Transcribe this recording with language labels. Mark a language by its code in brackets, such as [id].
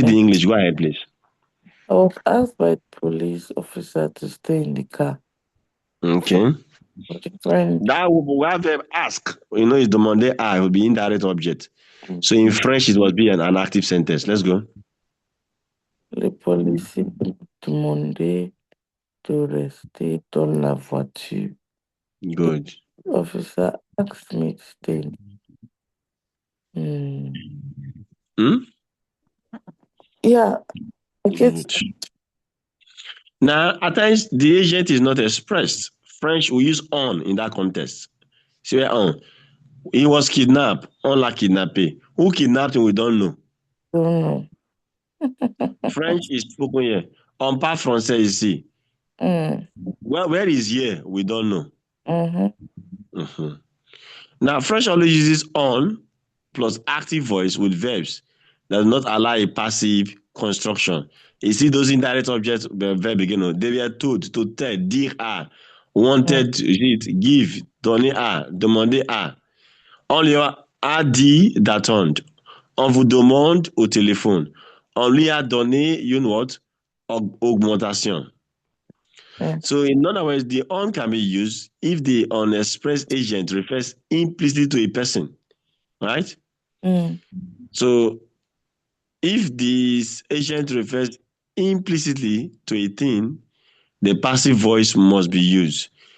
[en] Yeah. the English. Go ahead, please. I was asked by the police officer to stay in the car. So Okay. friend, That we have verb ask. Is demandé à, it will be indirect object. So in French, it must be an active sentence. Let's go. [fr] les policiers m'ont demandé de rester dans la voiture. [en] Good. The officer asked me to stay. Hmm. Hmm? Yeah, I get. Good. Now, at times, the agent is not expressed. French, we use on in that context. See where on. He was kidnapped. [fr] On la kidnappé. [en] Who kidnapped him, we don't know. Don't know. French is spoken here. [fr] On parle français ici. Mm. [en] Where is here? We don't know. Mm-hmm. Mhm. Now, French always uses on plus active voice with verbs that do not allow a passive construction. You see those indirect objects, the verb again, they were told, to tell, dire à, Mm. wanted, it, give, donner à, demander à. [fr] On lui a dit d'attendre. On vous demande au téléphone. On lui a donné une what? Augmentation. [en] Yeah. So in other words, the on can be used if the unexpressed agent refers implicitly to a person, right? Mm. So if this agent refers implicitly to a thing, the passive voice must be used.